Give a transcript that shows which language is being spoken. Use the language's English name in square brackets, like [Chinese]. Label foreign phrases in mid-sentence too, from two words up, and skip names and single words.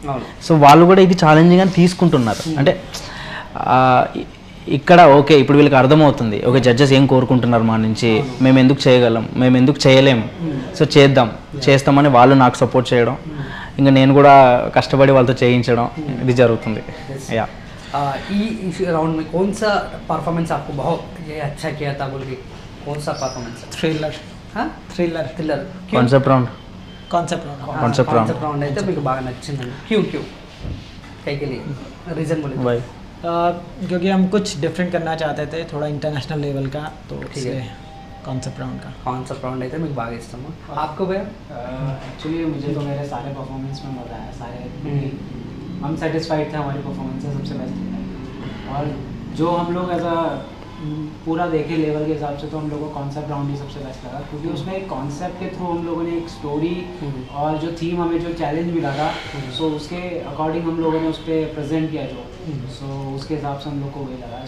[Telugu] సో వాళ్ళు కూడా ఇది ఛాలెంజింగ్ అని తీసుకుంటున్నారు. అంటే ఇక్కడ ఓకే, ఇప్పుడు వీళ్ళకి అర్థమవుతుంది [English] okay judges [Telugu] ఏం కోరుకుంటున్నారు మా నుంచి, మేము ఎందుకు చేయగలం, మేము ఎందుకు చేయలేం, సో చేస్తామని వాళ్ళు నాకు సపోర్ట్ చేయడం, ఇంకా నేను కూడా కష్టపడి వాళ్ళతో చేయించడం ఇది జరుగుతుంది. [Hindi] इस राउंड में कौन सा परफॉर्मेंस आपको बहुत ये अच्छा किया था बोल के? कौन सा परफॉर्मेंस? थ्रिलर कांसेप्ट [Telugu] राउंड అయితే మీకు బాగా నచ్చింది. [Hindi] क्यों कई के लिए रीजन बोले? भाई क्योंकि हम कुछ डिफरेंट करना चाहते थे, थोड़ा [English] international level [Hindi] का, तो इसलिए [English] concept round [Telugu] అయితే మీకు బాగా ఇష్టము. [Hindi] आपको भैया? एक्चुअली मुझे तो मेरे सारे परफॉर्मेंस में मज़ा आया. सारे हम सेटिस्फाइड थे, हमारी परफॉर्मेंस सबसे बेस्ट. और जो हम लोग ऐसा पूरा देखे लेवल के हिसाब से तो हम लोग को [English] concept round [Hindi] ही सबसे बेस्ट लगा, क्योंकि उसमें एक कॉन्सेप्ट के थ्रू हम लोगों ने एक स्टोरी और जो थीम हमें जो चैलेंज मिला था सो उसके अकॉर्डिंग हम लोगों ने उस पर प्रेजेंट किया जो, सो उसके हिसाब से हम लोग को वही लगा.